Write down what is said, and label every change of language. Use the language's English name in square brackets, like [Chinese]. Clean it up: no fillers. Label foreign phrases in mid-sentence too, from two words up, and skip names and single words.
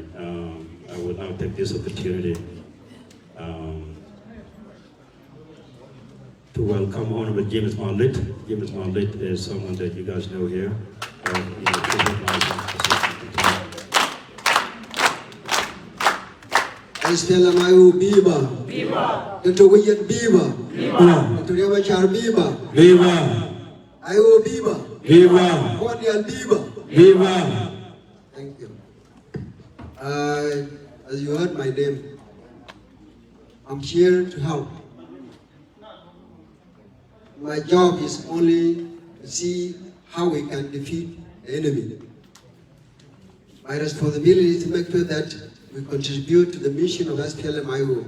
[English] I will now take this opportunity to welcome Honorable James Marlett. James Marlett is someone that you guys know here. Estela Mayu Biba. Viva. Dr. Oyet Biba. Viva. Dr. Yamachar Biba. Viva. Ayo Biba. Viva. Hon.Oyet Biba. Viva. Thank you. As you heard my name, I'm here to help. My job is only to see how we can defeat the enemy. My responsibility is to make sure that we contribute to the mission of SPLM-IO.